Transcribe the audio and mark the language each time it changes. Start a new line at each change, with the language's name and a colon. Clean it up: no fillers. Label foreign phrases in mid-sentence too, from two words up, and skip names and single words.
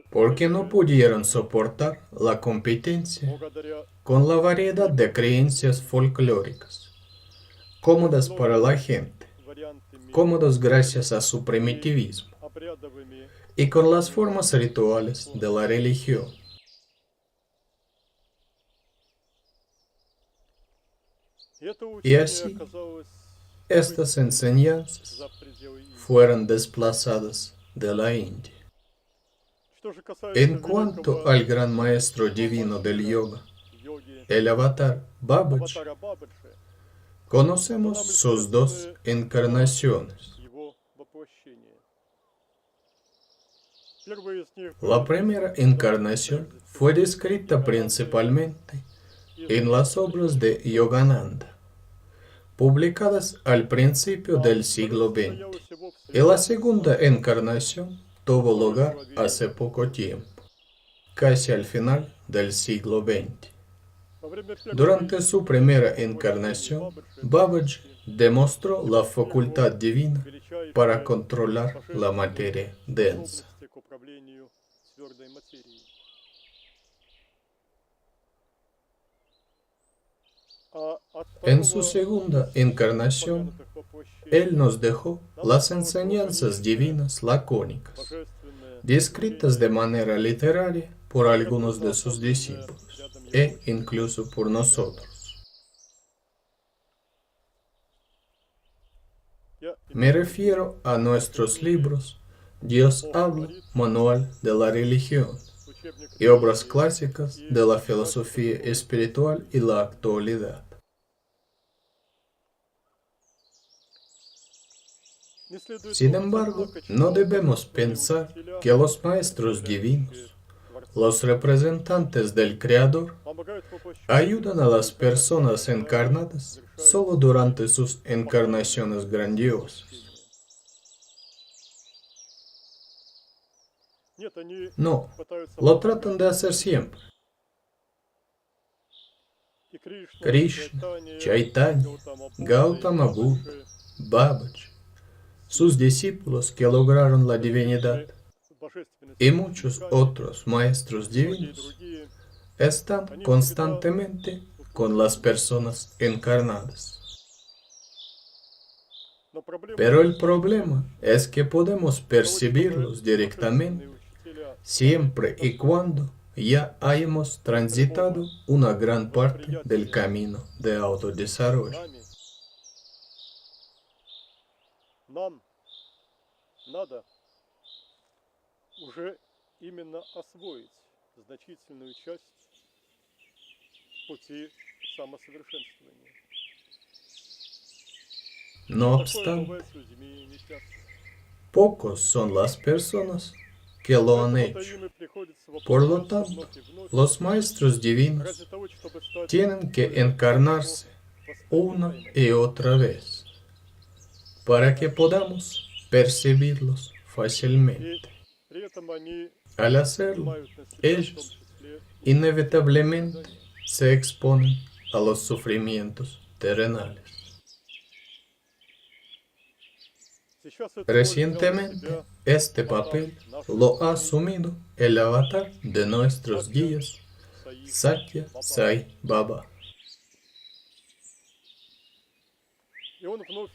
Spanish: porque no pudieron soportar la competencia
Russian: благодаря
Spanish: con la variedad de creencias folclóricas, cómodas para la gente,
Russian: вариантами
Spanish: cómodos gracias a su primitivismo,
Russian: обрядовыми.
Spanish: y con las formas rituales de la religión.
Russian: И это И учение
Spanish: así,
Russian: оказалось
Spanish: estas enseñanzas
Russian: за пределы Индии.
Spanish: fueron desplazadas de la India.
Russian: Что же касается
Spanish: En cuanto al gran maestro divino del yoga,
Russian: йоги
Spanish: el avatar Babaji,
Russian: Аватара Бабаджи,
Spanish: conocemos sus dos encarnaciones.
Russian: его воплощение. Первая из них
Spanish: La primera encarnación fue descrita principalmente en las obras de Yogananda, publicadas al principio del siglo XX, y la segunda encarnación tuvo lugar hace poco tiempo, casi al final del siglo XX.
Russian: Во время первой
Spanish: Durante su primera encarnación, Babaji demostró la facultad divina para controlar la materia densa.
Russian: способности к управлению твердой материей. А от
Spanish: En su
Russian: второго
Spanish: segunda encarnación,
Russian: упомянутых воплощений
Spanish: Él nos dejó las enseñanzas divinas lacónicas,
Russian: божественное
Spanish: descritas de manera literaria por algunos de sus discípulos e incluso por nosotros.
Russian: я
Spanish: Me refiero a nuestros libros Dios habla, Manual de la Religión
Russian: учебник
Spanish: y obras clásicas de la filosofía espiritual y la actualidad.
Russian: не следует
Spanish: Sin
Russian: думать,
Spanish: embargo,
Russian: однако, что
Spanish: no debemos
Russian: божественные
Spanish: pensar
Russian: учителя,
Spanish: que los maestros divinos,
Russian: Творца,
Spanish: los representantes del Creador,
Russian: помогают воплощению
Spanish: ayudan a las personas encarnadas solo durante sus encarnaciones grandiosas.
Russian: Нет, они
Spanish: No,
Russian: пытаются
Spanish: lo tratan de hacer siempre.
Russian: и Кришна,
Spanish: Krishna,
Russian: Чайтанья,
Spanish: Chaitanya, Gautama Buddha, Babaji, sus discípulos que lograron la divinidad
Russian: божественность
Spanish: y muchos otros maestros
Russian: и
Spanish: divinos
Russian: другие,
Spanish: están constantemente con las personas encarnadas.
Russian: но проблема
Spanish: Pero el problema es que podemos percibirlos directamente
Russian: учителя
Spanish: siempre y cuando ya hayamos transitado una gran parte del camino de autodesarrollo.
Russian: нам надо уже именно освоить значительную часть пути самосовершенствования.
Spanish: No
Russian: Такое
Spanish: obstante,
Russian: бывает с людьми несчастными.
Spanish: pocos son las personas que lo han
Russian: Поэтому-то
Spanish: hecho.
Russian: им и приходится
Spanish: Por lo
Russian: воплощаться
Spanish: tanto,
Russian: вновь и вновь
Spanish: los maestros divinos
Russian: ради того, чтобы стать
Spanish: tienen que
Russian: более
Spanish: encarnarse una
Russian: воспринимаемыми.
Spanish: y otra vez para que podamos percibirlos
Russian: И
Spanish: fácilmente.
Russian: при этом они
Spanish: Al hacerlo,
Russian: принимают на себя в том
Spanish: ellos
Russian: числе
Spanish: inevitablemente se exponen a los sufrimientos terrenales.
Russian: сейчас эту роль взял на
Spanish: Recientemente,
Russian: себя
Spanish: este papel lo ha asumido el avatar de nuestros guías,
Russian: Саид
Spanish: Satya
Russian: Баба.
Spanish: Sai Baba.
Russian: И он вновь